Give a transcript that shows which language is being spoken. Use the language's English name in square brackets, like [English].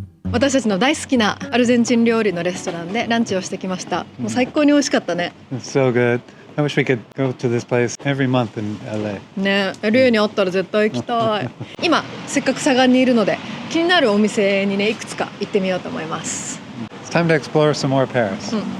[Japanese] 私たちの大好きなアルゼンチン料理のレストランでランチをしてきました。もう最高に美味しかったね。 [English] It's so good. I wish we could go to this place every month in LA. [Japanese] ね、LA にあったら絶対行きたい。今せっかくサガンにいるので気になるお店にねいくつか行ってみようと思います。 [English] It's time to explore some more Paris.